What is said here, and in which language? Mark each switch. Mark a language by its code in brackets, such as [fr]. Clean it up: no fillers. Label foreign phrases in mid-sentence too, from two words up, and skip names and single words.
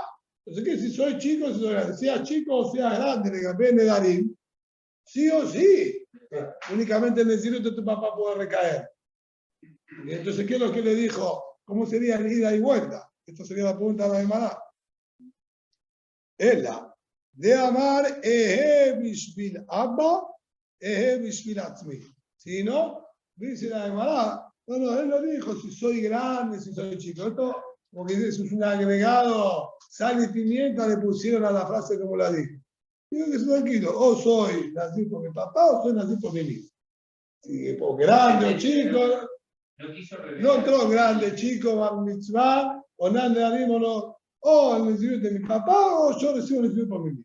[es] Entonces, que si soy chico, si soy grande, sea chico o sea grande, le cambié Nedarim, sí o sí, únicamente el Nezirut de tu papá puede recaer. Y entonces, ¿qué es lo que le dijo? ¿Cómo sería el ida y vuelta? Esto sería la pregunta de la Gemara. [he] אלא, דאמר בשביל אבא, בשביל עצמי. [es] Si no, dice la Gemara, bueno, él lo dijo, si soy grande, si soy chico. Esto, porque eso es un agregado, sal y pimienta, le pusieron a la frase como la dijo. Digo que estoy tranquilo, o soy nacido por mi papá o soy nacido por mi hijo. Si por grande o chico, no entró grande, chico, [he] בר מצוה, [es] o nada de o el Nezirut de mi papá o yo recibo el Nezirut por mi hijo.